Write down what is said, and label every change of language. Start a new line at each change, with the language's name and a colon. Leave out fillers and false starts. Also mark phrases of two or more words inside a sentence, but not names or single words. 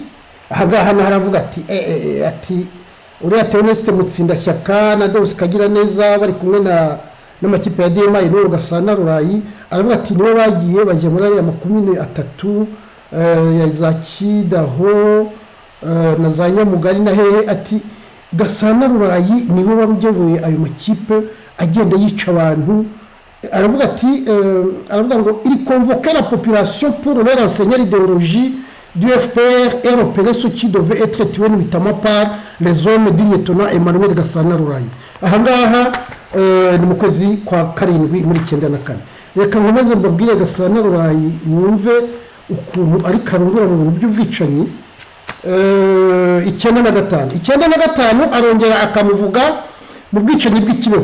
Kinyarwanda: Ahangaha haravuga ati uriya Theoneste Mutsindashyaka na Deus Kagiraneza bari kumwe n'amakipe ya DMA n'uwo Gasana Rurayi, aravuga ati nibo bagiye bajya muri ariya makumyabiri atatu ya za Kidaho na za Nyamugari na hehe, ati Gasana Rurayi nibo barugebuye ayo makipe agenda yica abantu. Aravuga ati aravuga ngo
French: il convoquait la population pour leur enseigner l'idéologie du FPR et repérer ceux qui devaient être tués notamment par les hommes du lieutenant Emmanuel Gasana Rurayi.
Kinyarwanda: Ahangaha ni mu kwezi kwa karindwi muri 94. Reka nkomeze mbabwire Gasana Rurayi mwumve ukuntu ari karundura mu bintu by'ubwicanyi. 95 arongera akamuvuga mu bwicanyi bw'ikibeho.